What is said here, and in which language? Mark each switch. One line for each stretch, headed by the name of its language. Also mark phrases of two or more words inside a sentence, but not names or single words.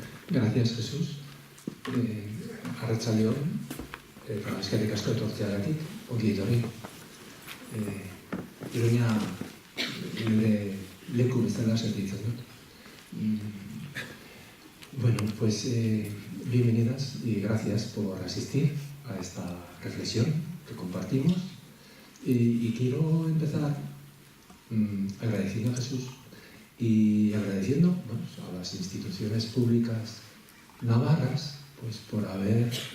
Spanish: Gracias, Jesús.
Basque: Arratsalde on, eskerrik asko etortzeagatik, ongi etorri. Iruña nire leku bezala sentitzen dut.
Spanish: Bueno, pues bienvenidas y gracias por asistir a esta reflexión que compartimos. Y quiero empezar agradeciendo a Jesús y agradeciendo a las instituciones públicas navarras pues, por haber